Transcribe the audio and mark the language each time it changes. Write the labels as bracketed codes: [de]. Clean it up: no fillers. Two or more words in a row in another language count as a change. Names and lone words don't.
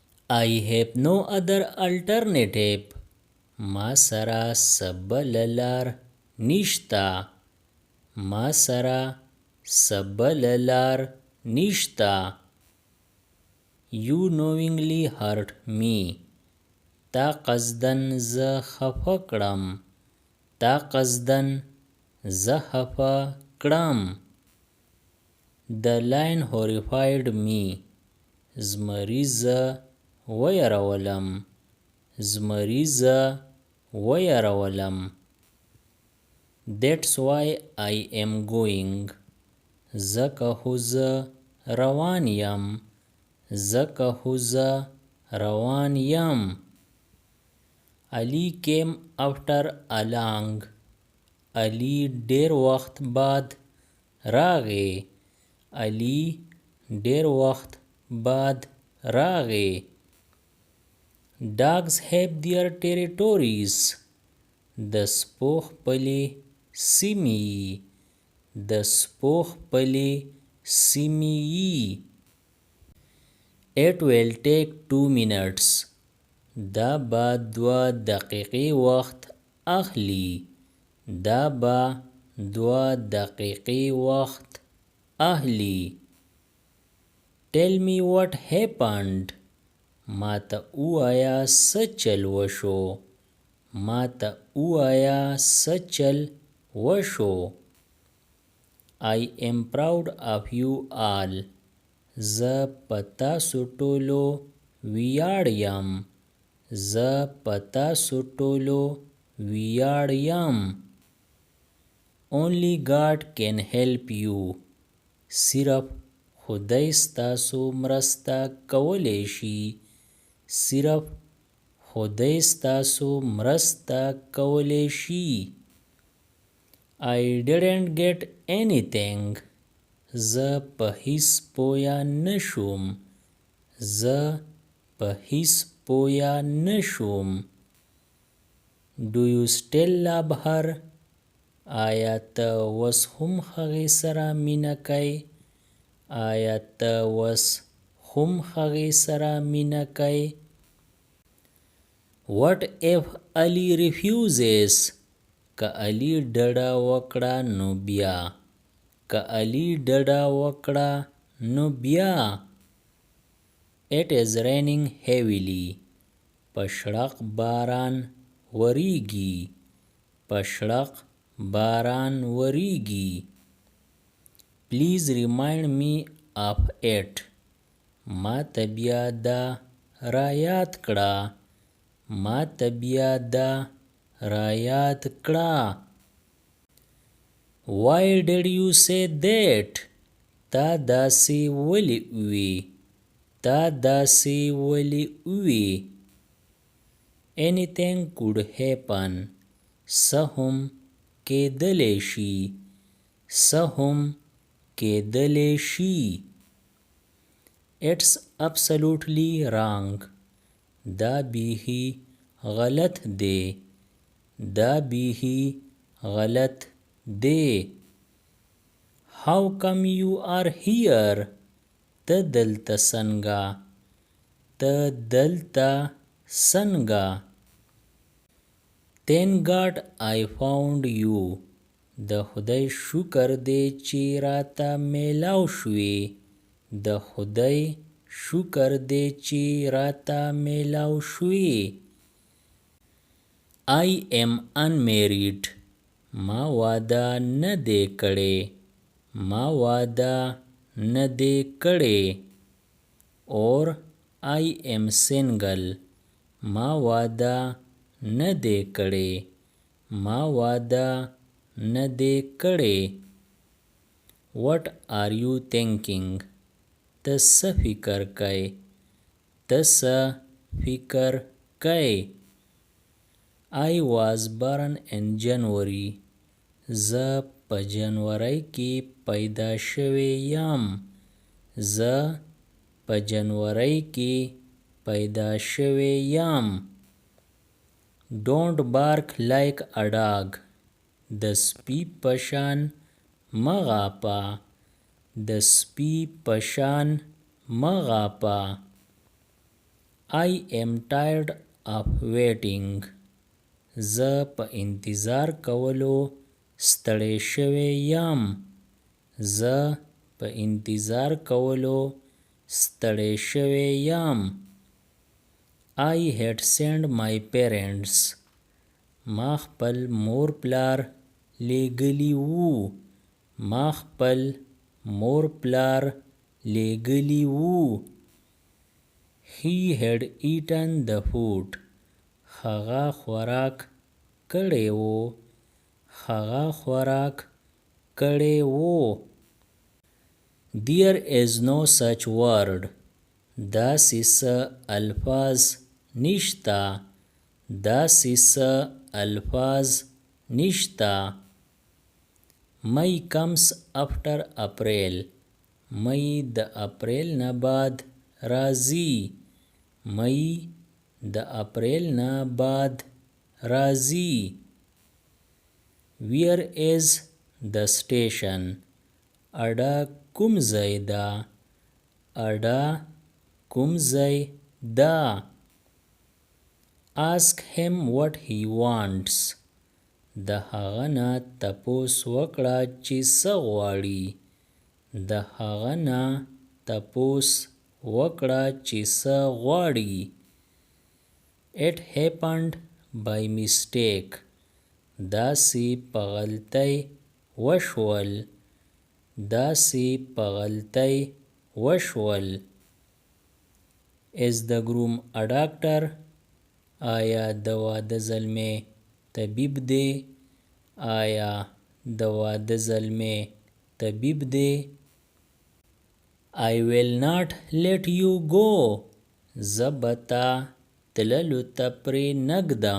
[en] I have no other alternative. [ps] ما سره سبل لار نشتا. ما سره سبل لار نشتا. [en] You knowingly hurt me. [ps] تا قصدن زه خفه کړم. تا قصدن زه خفه کړم. [en] The lion horrified me. [ps] زمری زه ویرولم. زمری زه ویرولم. [en] That's why I am going. [ps] ځکه خو زه روان یم. ځکه خو زه روان یم. [en] Ali came after a long. [ps] Ali ډیر وخت بعد راغی. Ali ډیر وخت بعد راغی. [en] Dogs have their territories. [ps] د سپو خپلې سیمې یي. د سپو خپلې سیمې یي. [en] It will take 2 minutes. [ps] دا به 2 دقیقې وخت اخلي. دا به 2 دقیقې وخت اخلي. [en] Tell me what happened. [ps] ما ته ووایه څه چل وشو. ما ته ووایه څه چل وشو. [en] I am proud of you all. [ps] زه په تاسو ټولو ویاړ یم. زه په تاسو ټولو ویاړ یم. [en] Only God can help you. [ps] صرف خدای ستاسو مرسته کولی شي. صرف خدای ستاسو مرسته کولی شي. [en] I didn't get anything. [ps] زه په هیڅ پوه نشوم. زه په هیڅ پوه نشوم. [en] Do you still love her? [ps] آیا ته اوس هم هغې سره مینه کوې؟ آیا ته اوس هم هغې سره مینه کوې؟ [en] What if Ali refuses? [ps] که علي ډډه وکړه نو بیا. که علي ډډه وکړه نو بیا. [en] It is raining heavily. [ps] پشړق باران وریږي. پشړق باران وریږي. [en] Please remind me of it. [ps] ما ته بیا دا رایاد کړه. ما ته بیا دا رایاد کړه. [en] Why did you say that? [ps] تا داسې ولې ووې؟ تا داسې ولې ووې؟ [en] Anything could happen. [ps] څه هم کیدلی شي. څه هم کیدلی شي. [en] It's absolutely wrong. [ps] دا بیخي غلط دی. دا بیخي غلط دی. [en] How come you are here? [ps] ته دلته څنګه؟ ته دلته څنګه؟ [en] Thank God I found you. [ps] د خدای شکر دی چې راته میلاو شوې. د خدای شکر دی چې راته میلاو شوې. [en] I am unmarried. [ps] ما واده نه دی کړی. ما واده نه دی کړی. [en] Or I am single. [ps] ما واده نه دی کړی. ما واده نه دی کړی. [en] What are you thinking? [ps] ته څه فکر کوې؟ ته څه فکر کوې؟ [en] I was born in January. [ps] زه په جنوري کې پیدا شوی یم. زه په جنوري کې پیدا شوی یم. [en] Don't bark like a dog. [ps] د سپي په شان مه غاپه. د سپي په شان مه غاپه. [en] I am tired of waiting. [ps] زه په انتظار کولو ستړی شوی یم. زه په انتظار کولو ستړی شوی یم. [en] I had sent my parents. [ps] ما خپل مور پلار لیږلي وو. ما خپل مور پلار لیږلي وو. [en] He had eaten the food. [ps] هغه خوراک کړی وو. هغه خوراک کړی وو. [en] There is no such word. [ps] داسې څه الفاظ نشته. داسې څه الفاظ نشته. [en] May comes after April. [ps] May د اپریل نه بعد راځي. May د اپریل نه بعد راځي. [en] Where is the station? [ps] اډه کوم ځای ده؟ اډه کوم ځای ده؟ [en] Ask him what he wants. [ps] د هغه نه تپوس وکړه چې څه غواړي. د هغه نه تپوس وکړه چې څه غواړي. [en] It happened by mistake. [ps] داسې په غلطۍ وشول. داسې په غلطۍ وشول. [en] Is the groom a doctor? [ps] آیا د واده زلمی طبیب دی؟ آیا د واده زلمی طبیب دی؟ [en] I will not let you go. [ps] زه به تا تللو ته پرې نږدم.